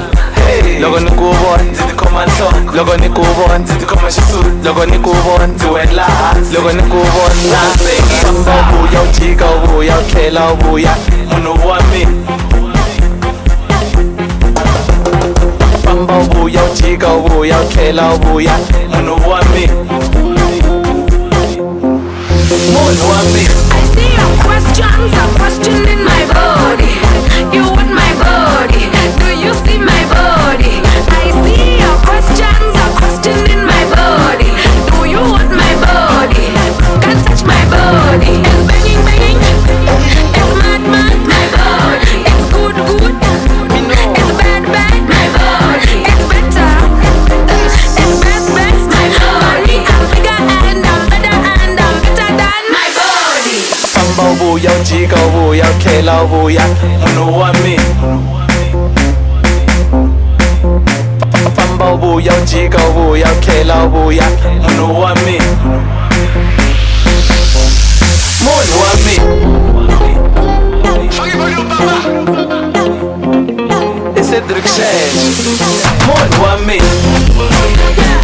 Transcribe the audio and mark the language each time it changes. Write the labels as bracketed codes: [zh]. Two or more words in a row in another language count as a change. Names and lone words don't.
[ts] Logo ni kubona nzithi khoma nhloko logo ni kubona nzithi khoma xisulu logo ni kubona ndzi wela hansi logo ni kubona famba ubuya ujika ubuya utlhela ubuya munhu wa mina famba ubuya ujika ubuya utlhela ubuya munhu wa mina munhu wa mina. [en] I see your questions are questioning my body. You want my body? Do you see my body? I see your questions are questioning my body. Do you want my body? Can't touch my body. It's banging, banging. It's mad, mad, my body. It's good, good. It's bad, bad, my body. It's better. It's best, best, my body. I'm bigger and I'm better and I'm better than my body. [ts] Famba ubuya ujika ubuya utlhela ubuya munhu wa mina famba ubuya ujika ubuya utlhela ubuya munhu wa mina munhu wa mina it's Cedric Shesh munhu wa mina.